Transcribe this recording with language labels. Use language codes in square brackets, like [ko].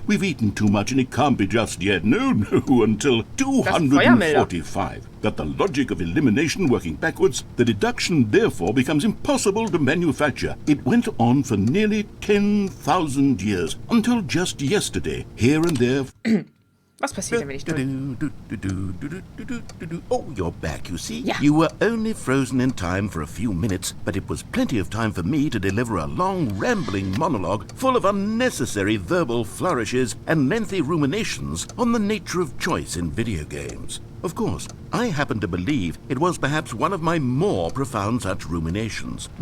[en] We've eaten too much and it can't be just yet, no, until 245. That the logic of elimination working backwards, the deduction therefore becomes impossible to manufacture. It went on for nearly 10,000 years, until just yesterday, here and there... [de] Was passiert denn, wenn ich drücke? [en] Oh, you're back, you see? Yeah. You were only frozen in time for a few minutes, but it was plenty of time for me to deliver a long, rambling monologue full of unnecessary verbal flourishes and lengthy ruminations on the nature of choice in video games. Of course, I happen to believe it was perhaps one of my more profound such ruminations.